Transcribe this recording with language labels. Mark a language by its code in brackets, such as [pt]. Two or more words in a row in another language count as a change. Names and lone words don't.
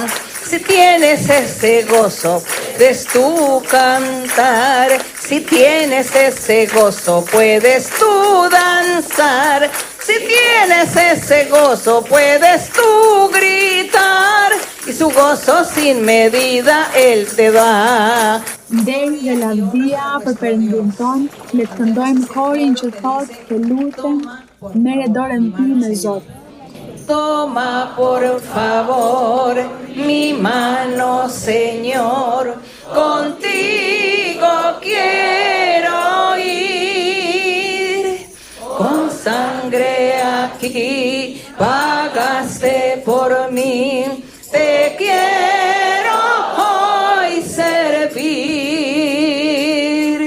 [es] Si tienes ese gozo, puedes tú cantar. Si tienes ese gozo, puedes tú danzar. Si tienes ese gozo, puedes tú gritar. Y su gozo sin medida Él te da. [sq] Nderi dhe lavdia për Perëndin ton, le të këndojmë korin që thotë të lutem, merre dorën time Zot. [es] toma por favor mi mano, Señor, contigo quiero ir. Con sangre aquí pagaste por mí, te quiero hoy servir.